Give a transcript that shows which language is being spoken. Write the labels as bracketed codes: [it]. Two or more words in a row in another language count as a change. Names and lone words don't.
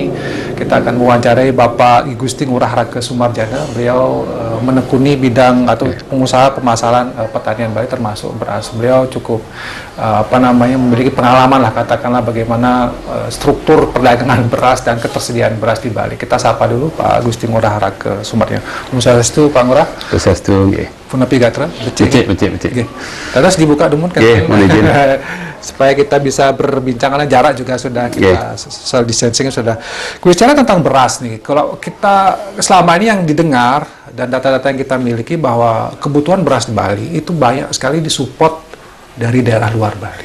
[id] Kita akan mewawancarai Bapak I Gusti Ngurah Rake Sumarjana. Beliau menekuni bidang atau pengusaha pemasaran pertanian Bali termasuk beras. Beliau cukup memiliki pengalaman lah, katakanlah bagaimana struktur perdagangan beras dan ketersediaan beras di Bali. Kita sapa dulu Pak Gusti Ngurah Rake Sumarjana. Swastiastu Pak Ngurah. [ban] Swastiastu nggih. Punapi gatra? Becik. Nggih. [id] Terus dibuka dumun kan? Nggih, mohon izin. Supaya kita bisa berbincang, karena jarak juga sudah kita [en] social distancing [id] sudah. Bicara tentang beras nih, kalau kita selama ini yang didengar dan data-data yang kita miliki bahwa kebutuhan beras di Bali itu banyak sekali disupport dari daerah luar Bali.